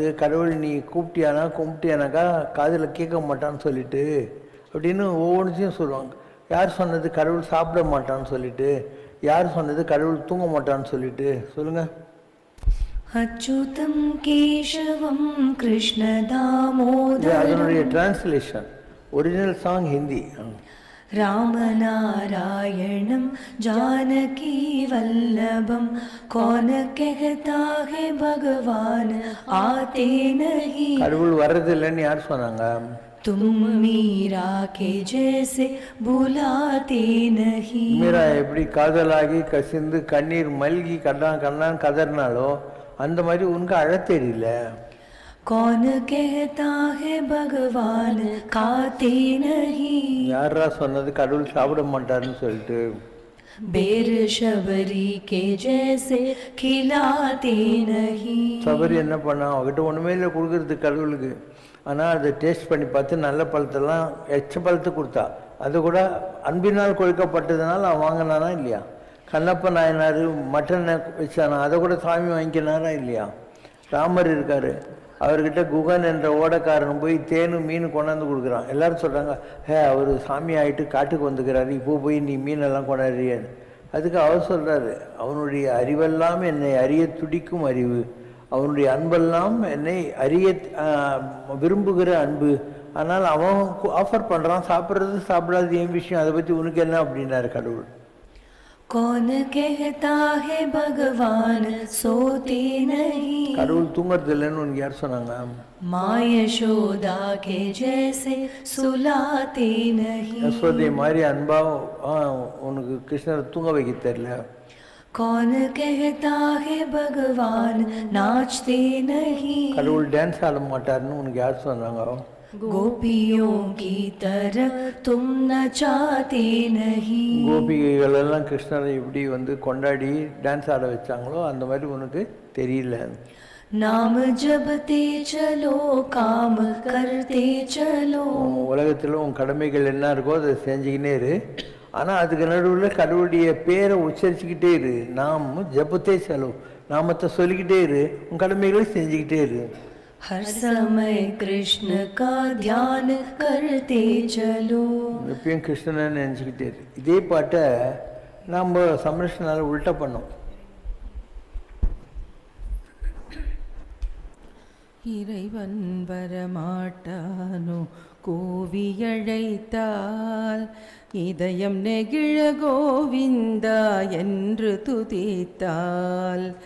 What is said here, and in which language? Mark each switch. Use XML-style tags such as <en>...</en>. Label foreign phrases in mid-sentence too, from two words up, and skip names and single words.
<ta>கடவுள் நீ கும்பிட்டியானாக்கா காதில் கேட்க மாட்டான்னு சொல்லிட்டு அப்படின்னு ஒவ்வொன்றையும் சொல்லுவாங்க. யார் சொன்னது கடவுள் சாப்பிட மாட்டான்னு சொல்லிட்டு? யார் சொன்னது கடவுள் தூங்க மாட்டான்னு சொல்லிட்டு? சொல்லுங்கள்.</ta> <sa>अच्युतं केशवं कृष्ण दामोदरं.</sa> <ta>அதனுடைய டிரான்ஸ்லேஷன்.</ta> <en>original song</en> <ta>ஹிந்தி.</ta> <sa>रामनारायणं जानकी वल्लभं</sa> <hi>कौन कहता है भगवान आते नहीं.</hi> <ta>கடவுள் வர்றதில்லைன்னு யார் சொன்னாங்க?</ta> <hi>तुम मीरा के जैसे बुलाते नहीं.</hi> <ta>மீரா எப்படி காதலாகி கசிந்து கண்ணீர் மல்கி கண்ணான் கதறினாலோ அந்த மாதிரி உனக்கு அழ தெரியல.</ta> <hi>कौन कहता है भगवान खाते नहीं.</hi> <ta>யாரா சொன்னது கடவுள் சாப்பிட மாட்டாருன்னு சொல்லிட்டு?</ta> <hi>बेर शबरी के जैसे खिलाते नहीं.</hi> <ta>சபரி என்ன பண்ணா? அவகிட்ட ஒன்றுமே இல்லை கொடுக்கறது கடவுளுக்கு. ஆனால் அதை டேஸ்ட் பண்ணி பார்த்து நல்ல பழத்தெல்லாம் எச்ச பழத்தை கொடுத்தா. அது கூட அன்பினால் கொழுக்கப்பட்டதுனால அவன் வாங்கினானா இல்லையா? கண்ணப்ப நாயனார் மட்டன் வச்சானா, அதை கூட சாமி வாங்கிக்கினாரா இல்லையா? ராமர் இருக்கார், அவர்கிட்ட குகன் என்ற ஓடக்காரன் போய் தேனும் மீன் கொண்டாந்து கொடுக்குறான். எல்லோரும் சொல்கிறாங்க, அவர் சாமி ஆகிட்டு காட்டுக்கு வந்துக்கிறாரு, இப்போ போய் நீ மீனெல்லாம் கொண்டாடுறியன்னு. அதுக்கு அவர் சொல்கிறாரு, அவனுடைய அறிவெல்லாம் என்னை அறிய துடிக்கும் அறிவு, அவனுடைய அன்பெல்லாம் என்னை அறிய விரும்புகிற அன்பு. ஆனால் அவன் ஆஃபர் பண்ணுறான், சாப்பிட்றது சாப்பிடாது என் விஷயம், அதை பற்றி உனக்கு என்ன அப்படின்னாரு கடவுள்.</ta> <hi>कौन कहता है भगवान सोते नहीं.</hi> <ta>கடவுள் தூங்குறது இல்லைன்னு உனக்கு யார் சொன்னாங்க?</ta> <hi>माँ यशोदा के जैसे सुलाते नहीं.</hi> <ta>யசோதை மாதிரி அன்பா உனக்கு கிருஷ்ணரை தூங்க வைக்க தெரியல.</ta> <hi>कौन कहता है भगवान नाचते नहीं.</hi> <ta>கடவுள் டான்ஸ் ஆட மாட்டாருன்னு உனக்கு யார் சொன்னாங்க?</ta> <hi>गोपियों की तरह तुम नचाते नहीं.</hi> <ta>கோபிகைகள் எல்லாம் கிருஷ்ணரை எப்படி கொண்டாடி டான்ஸ் ஆட வச்சாங்களோ அந்த மாதிரி உனக்கு தெரியல.</ta> <hi>नाम जपते चलो काम करते चलो.</hi> <ta>உலகத்தில் உன் கடமைகள் என்ன இருக்கோ அதை செஞ்சுக்கினே இரு. ஆனால் அதுக்கு நடுவில் கடவுளுடைய பேரை உச்சரிச்சுக்கிட்டே இரு.</ta> <hi>नाम जपते चलो,</hi> <ta>நாமத்தை சொல்லிக்கிட்டே இரு, உன் கடமைகளை செஞ்சுக்கிட்டே இரு.</ta> <hi>हर समय कृष्ण का ध्यान करते चलो.</hi> <ta>எப்பயும் கிருஷ்ணனை நினச்சிக்கிட்டே இருக்கு. இதே பாட்டை நாம் சம்ரஷ்ணால உல்ட்டா பண்ணோம். இறைவன் வரமாட்டானோ கோவியழைத்தால் இதயம் நெகிழ கோவிந்தா என்று துதித்தால்</ta>